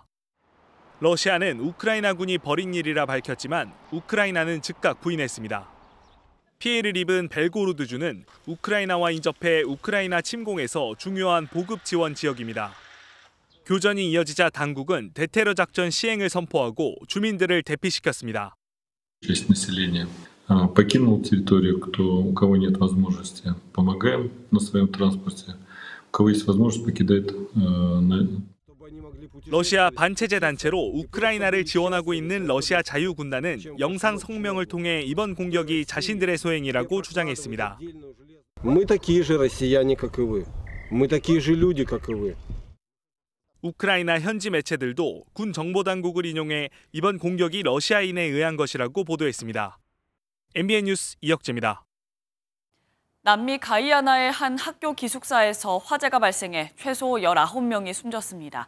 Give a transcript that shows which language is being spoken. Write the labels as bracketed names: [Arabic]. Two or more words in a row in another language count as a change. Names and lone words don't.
[Korean] 러시아는 우크라이나군이 벌인 일이라 밝혔지만 우크라이나는 즉각 부인했습니다. 피해를 입은 벨고로드주는 우크라이나와 인접해 우크라이나 침공에서 중요한 보급 지원 지역입니다. 교전이 이어지자 당국은 대테러 작전 시행을 선포하고 주민들을 대피시켰습니다. [Russian] Часть населения покинула территорию, у кого нет возможности, помогаем на своем транспорте. У кого есть возможность, покидает. [Korean] 러시아 반체제 단체로 우크라이나를 지원하고 있는 러시아 자유군단은 영상 성명을 통해 이번 공격이 자신들의 소행이라고 주장했습니다. [Russian] Мы такие же россияне, как и вы. Мы такие же люди, как и вы. [Korean] 우크라이나 현지 매체들도 군 정보당국을 인용해 이번 공격이 러시아인에 의한 것이라고 보도했습니다. MBN 뉴스 이혁재입니다. 남미 가이아나의 한 학교 기숙사에서 화재가 발생해 최소 19명이 숨졌습니다.